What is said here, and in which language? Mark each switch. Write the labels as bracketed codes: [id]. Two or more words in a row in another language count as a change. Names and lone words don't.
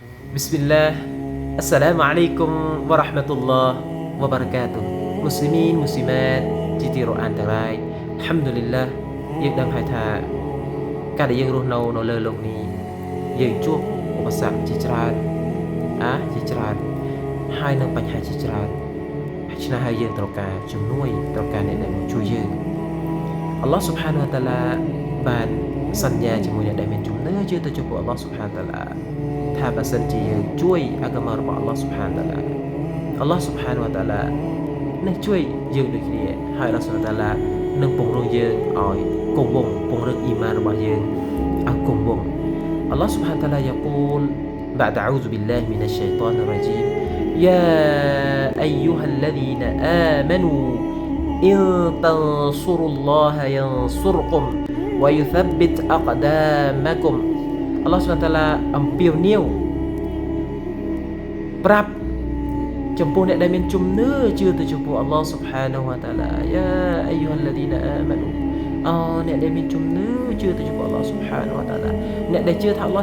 [ar] Bismillah. السلام عليكم ورحمة الله وبركاته. مسلمين مسلمات [km] ជាទីរអានទាំងឡាយ Alhamdulillah យើងដឹងហើយថាការដែលយើងរស់នៅលើโลกនេះយើងជួបឧបសគ្គជាច្រើនជាច្រើនហើយនឹងបញ្ហាជាច្រើនហើយឆ្នេះ ហើយយើងត្រូវការជំនួយត្រូវការអ្នកដែលមកជួយយើងអល់ឡោះ [ar] سبحانه وتعالى [km] បានសន្យាជាមួយអ្នកដែលមានជំនឿជឿទៅចំពោះអល់ ឡោះ [ar] سبحانه وتعالى [km] ថាបើសិនជាយើងជួយអាហ្គាម៉ារបស់អល់ឡោះ [ar] سبحانه وتعالى [km] អល់ឡោះ [ar] سبحانه وتعالى [km] នឹងជួយយើងដូចគ្នាហើយអល់ឡោះ [ar] سبحانه وتعالى [km] នឹងពង្រឹងយើងឲ្យគង់វង្សពង្រឹងអ៊ីម៉ានរបស់យើងឲ្យគង់វង្សអល់ឡោះ [ar] سبحانه وتعالى يقول بعد أعوذ بالله من الشيطان الرجيم يا أيها الذين آمنوا إن تنصروا الله ينصركم ويثبت أقدامكم [km] អល់ឡោះ [ar] سبحانه وتعالى [km] អំពាវនាវ ប្រាប់ចំពោះអ្នកដែលមានជំនឿជឿទៅចំពោះអល់ឡោះ [ar] سبحانه وتعالى يا أيها الذين آمنوا [km] អ្នកដែលមានជំនឿជឿទៅចំពោះអល់ឡោះ [ar] سبحانه وتعالى [km] អ្នកដែលជឿថាអល់ឡោះ